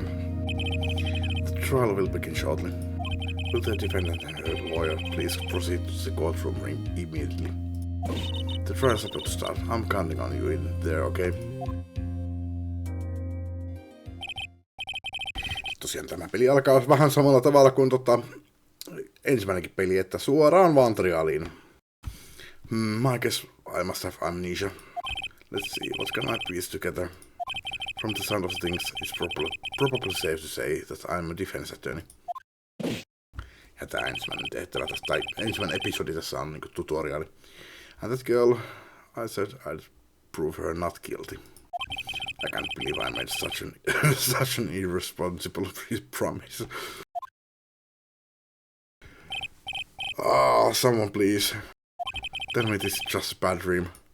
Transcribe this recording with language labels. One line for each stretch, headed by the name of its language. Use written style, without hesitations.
English: The trial will begin shortly. Will the defendant and her lawyer please proceed to the courtroom immediately? The trial is about to start. I'm counting on you in there, okay?
Finnish: Tosiaan tämä peli alkaa vähän samalla tavalla kuin ensimmäinenkin peli, että suoraan vaan trialiin.
English: I guess I must have amnesia. Let's see, what can I piece together? From the sound of things, it's probably safe to say that I'm a defense attorney.
Finnish: Ja tää ensimmäinen tehtävä tästä, tai ensimmäinen episodi tässä on niinku tutoriaali.
English: And that girl, I said I'd prove her not guilty. I can't believe I made such an irresponsible promise. Someone please. Tell me this is just a bad dream.